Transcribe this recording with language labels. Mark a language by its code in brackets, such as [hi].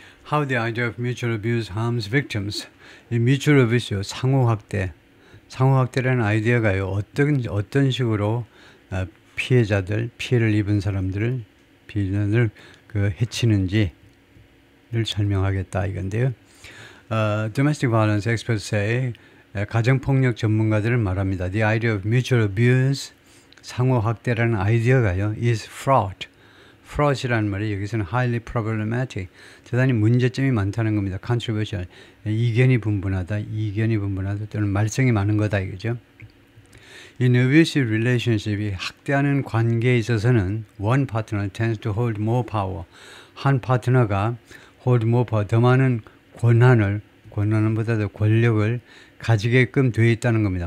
[en] How the idea of mutual abuse harms victims. [ko] 이 mutual abuse요, 상호학대라는 아이디어가요, 어떤 식으로 피해를 입은 사람들을 비난을 해치는지를 설명하겠다 이건데요. [en] Domestic violence experts say, [ko] 가정폭력 전문가들은 말합니다. [en] The idea of mutual abuse, [ko] 상호학대라는 아이디어가요, [en] is fraught. [ko] fraud이라는 말이 여기서는 [en] highly problematic, [ko] 대단히 문제점이 많다는 겁니다. controversial, 이견이 분분하다 또는 말썽이 많은 거다 이거죠. [en] In abusive relationship이 [ko] 학대하는 관계에 있어서는 [en] one partner tends to hold more power. [ko] 한 파트너가 [en] hold more power, [ko] 더 많은 권한보다도 권력을 가지게끔 되어 있다는 겁니다.